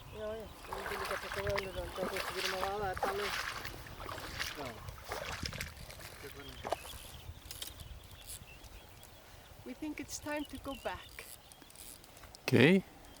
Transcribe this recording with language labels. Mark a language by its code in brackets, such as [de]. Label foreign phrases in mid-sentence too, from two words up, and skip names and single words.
[is] Já, já. Ég myndi líka taka vöðlur en það er ekki verið að vaða þetta alveg. Já. [en] We think it's time to go back. Okay.